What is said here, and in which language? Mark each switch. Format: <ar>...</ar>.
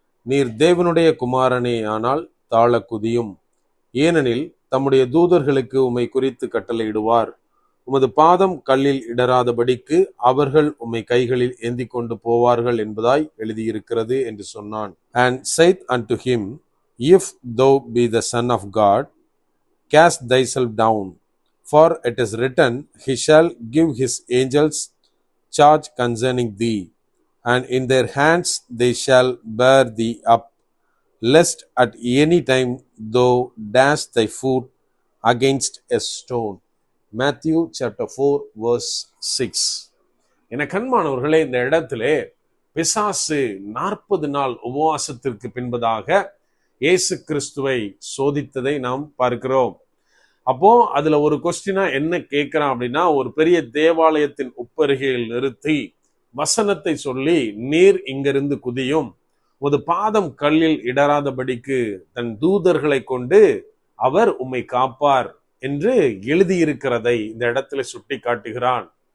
<ta>நீர் தேவனுடைய குமாரனே ஆனால் தாழ குதியும், ஏனெனில் தம்முடைய தூதர்களுக்கு உம்மை குறித்து கட்டளையிடுவார். உமது பாதம் கல்லில் இடராதபடிக்கு அவர்கள் உம்மை கைகளில் ஏந்தி கொண்டு போவார்கள் என்பதாய் எழுதியிருக்கிறது என்று சொன்னான்.</ta> <en>And saith unto him, If thou be the Son of God, cast thyself down, for it is written, He shall give his angels charge concerning thee, and in their hands they shall bear thee up, lest at any time thou dash thy foot against a stone. Matthew chapter 4 verse 6.</en> <ta>என கண்மானவர்களே, இந்த இடத்திலே பிசாசு 40 நாள் உபவாசத்திற்கு பின்பதாக இயேசு கிறிஸ்துவை சோதித்ததை நாம் பார்க்கிறோம். அப்போ அதுல ஒரு கொஸ்டினா என்ன கேட்கிறான் அப்படின்னா, ஒரு பெரிய தேவாலயத்தின் உப்பருகையில் நிறுத்தி வசனத்தை சொல்லி, நீர் இங்கிருந்து குதியும், உமது பாதம் கல்லில் இடராதபடிக்கு தன் தூதர்களை கொண்டு அவர் உம்மை காப்பார் என்று எழுதியிருக்கிறதை இந்த இடத்துல சுட்டி காட்டுகிறான்.</ta>